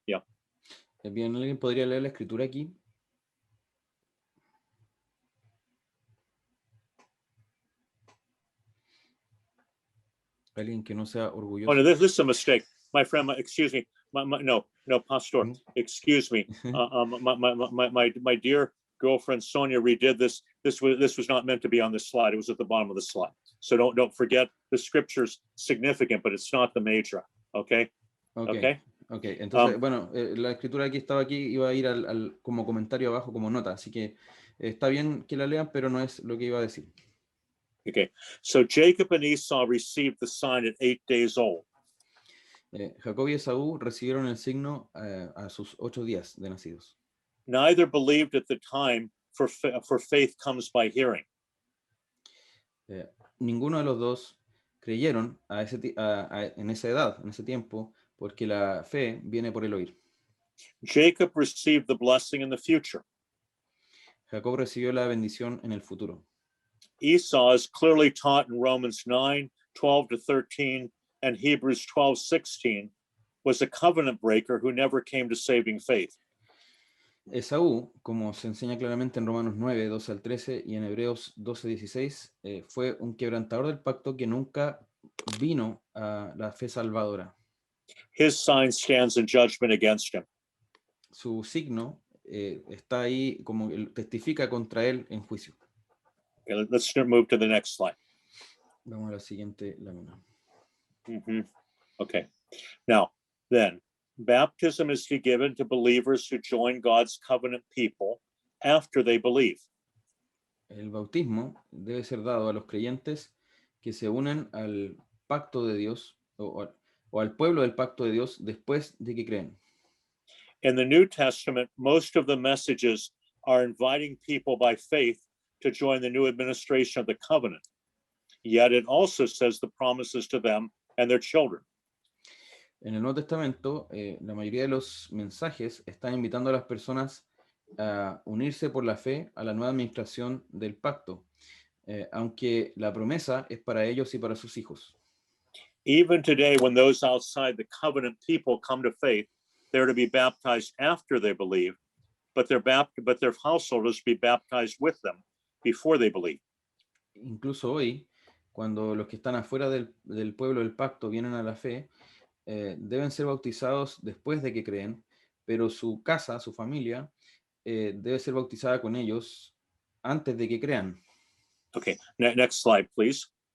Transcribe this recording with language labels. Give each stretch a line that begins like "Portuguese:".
English: Yeah.
Spanish: Bien, ¿alguien podría leer la escritura aquí? Alguien que no sea orgulloso.
English: Oh, no, this is a mistake. My friend, excuse me. No, Pastor, excuse me. My dear girlfriend Sonia redid this. This was not meant to be on this slide. It was at the bottom of the slide. So don't forget the scripture's significant, but it's not the major. Okay. Okay.
Spanish: Entonces, bueno, la escritura aquí estaba aquí, iba a ir como comentario abajo como nota, así que está bien que la lean, pero no es lo que iba a decir.
English: Okay. So Jacob and Esau received the sign at 8 days old.
Spanish: Jacob y Esaú recibieron el signo a sus 8 días de nacidos.
English: Neither believed at the time, for faith comes by hearing.
Spanish: Ninguno de los dos creyeron en esa edad, en ese tiempo, porque la fe viene por el oír.
English: Jacob received the blessing in the future.
Spanish: Jacob recibió la bendición en el futuro.
English: Esau is clearly taught in Romans 9:12-13 and Hebrews 12:16 was a covenant breaker who never came to saving faith.
Spanish: Esaú, como se enseña claramente en Romanos 9, 12 al 13 y en Hebreos 12, 16, fue un quebrantador del pacto que nunca vino a la fe salvadora.
English: His sign stands in judgment against him.
Spanish: Su signo está ahí como testifica contra él en juicio.
English: Okay, let's move to the next slide.
Spanish: Vamos a la siguiente lámina.
English: Okay. Now, then, baptism is given to believers who join God's covenant people after they believe.
Spanish: El bautismo debe ser dado a los creyentes que se unen al pacto de Dios o o al pueblo del pacto de Dios después de que creen.
English: In the New Testament, most of the messages are inviting people by faith to join the new administration of the covenant. Yet it also says the promises to them and their children.
Spanish: En el Nuevo Testamento, la mayoría de los mensajes están invitando a las personas a unirse por la fe a la nueva administración del pacto, aunque la promesa es para ellos y para sus hijos.
English: Even today, when those outside the covenant people come to faith, they're to be baptized after they believe, but their householders be baptized with them before they believe.
Spanish: Incluso hoy, cuando los que están afuera del pueblo del pacto vienen a la fe, deben ser bautizados después de que creen, pero su casa, su familia, debe ser bautizada con ellos antes de que crean.
English: Okay, next slide, please.